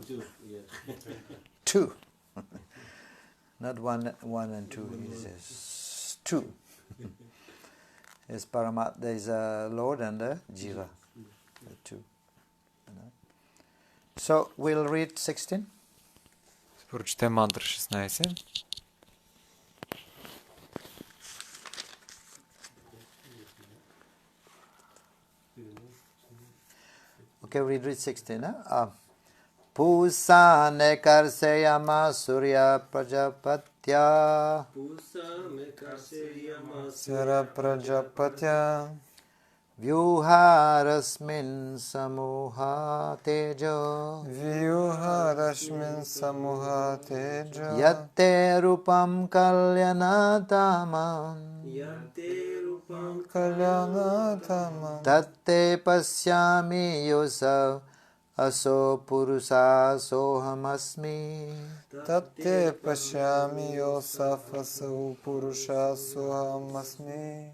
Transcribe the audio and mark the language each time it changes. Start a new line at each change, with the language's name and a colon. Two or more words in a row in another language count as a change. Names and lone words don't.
English: Yeah. Two. Not one and two, he says. Two. There's Paramat, there's a Lord and a Jiva. The two. So we'll read 16.
Bulgarian: Прочетем мантра 16.
English: Okay, we read 16.
Sanskrit: Pusa ne karseyama surya prajapatya. Pusa me karseyama Sura Prajapatya Vyuharasmin samuha tejo Vyuharashmin samuha tejo yatte rupam kalyanatamam Yante Rupam Kalyanatamam tatte pasyami yosav aso purusa sohamasmi. Tatte pashyami yosafasau purusha sohamasmi